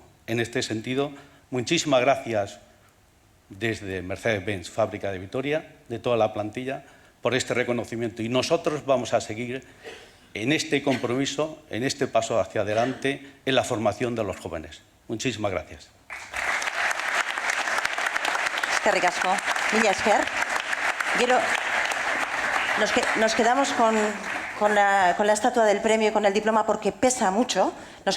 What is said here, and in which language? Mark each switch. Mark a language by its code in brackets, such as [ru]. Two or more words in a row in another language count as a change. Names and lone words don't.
[es] En este sentido, muchísimas gracias desde Mercedes-Benz Fábrica de Vitoria, de toda la plantilla, por este reconocimiento. Y nosotros vamos a seguir en este compromiso, en este paso hacia adelante, en la formación de los jóvenes. Muchísimas gracias. [eu] Eskerrik asko. Mila esker. Gero, [es] nos quedamos con la estatua del premio y con el diploma porque pesa mucho.